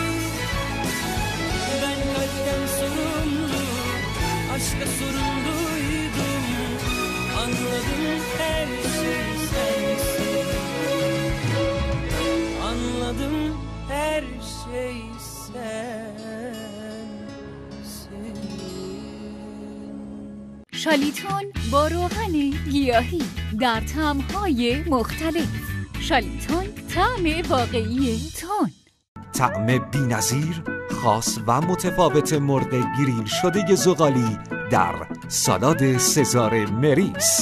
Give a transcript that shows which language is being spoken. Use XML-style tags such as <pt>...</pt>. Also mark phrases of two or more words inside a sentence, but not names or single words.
<tr>Ben kalpten sorumlu, aşka sorumluydum. Anladım her şey sensin. Anladım her şey sensin.</tr> <fa>شالیتون با روغن گیاهی در طعم‌های مختلف. شالیتون طعم واقعی تون. طعم بی‌نظیر، خاص و متفاوت مرغ گریل شده زغالی در سالاد سزار مریس.</fa>